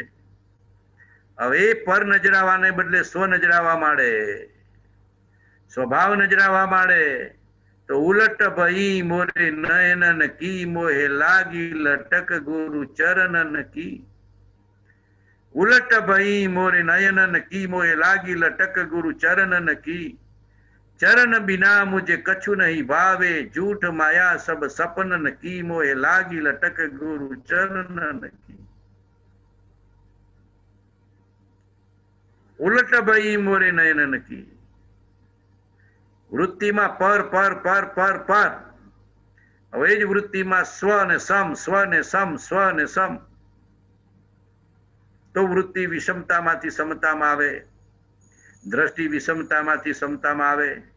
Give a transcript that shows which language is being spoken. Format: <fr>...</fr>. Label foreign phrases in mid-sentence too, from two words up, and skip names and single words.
<gu>હવે પર નજરાવાને બદલે સ્વ નજરાવા માંડે, સ્વભાવ નજરાવા માંડે તો</gu> <hi>उलट भई मोरे नयन की मोहे लागी लटक गुरु चरणन की. उलट भई मोरे नयन की मोहे लागी लटक गुरु चरणन की. चरण बिना मुझे कछु नहीं भावे, झूठ माया सब सपनन की मोहे लागी लटक गुरु चरणन की. उलट भई मोरे नयनन की.</hi> <gu>વૃત્તિમાં પર પર પર પર પર. હવે જ વૃત્તિમાં સ્વ ને સમ, સ્વ ને સમ, સ્વ ને સમ. તો વૃત્તિ વિષમતામાંથી સમતામાં આવે, દ્રષ્ટિ વિષમતામાંથી સમતામાં આવે.</gu>